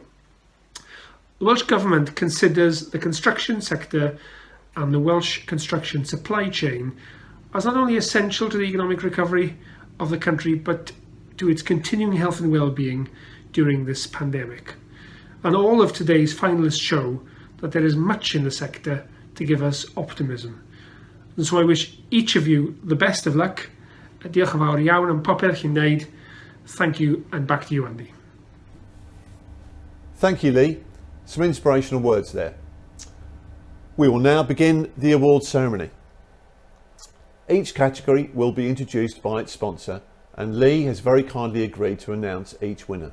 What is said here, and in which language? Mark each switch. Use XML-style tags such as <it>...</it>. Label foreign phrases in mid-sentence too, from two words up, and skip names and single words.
<en>The Welsh Government considers the construction sector and the Welsh construction supply chain as not only essential to the economic recovery of the country, but to its continuing health and well-being during this pandemic. And all of today's finalists show that there is much in the sector to give us optimism. And so I wish each of you the best of luck.</en> <cy>Diolch yn fawr iawn am popeth chi'n neud.</cy> <en>Thank you, and back to you, Andy. Thank you, Lee. Some inspirational words there. We will now begin the awards ceremony. Each category will be introduced by its sponsor, and Lee has very kindly agreed to announce each winner.</en>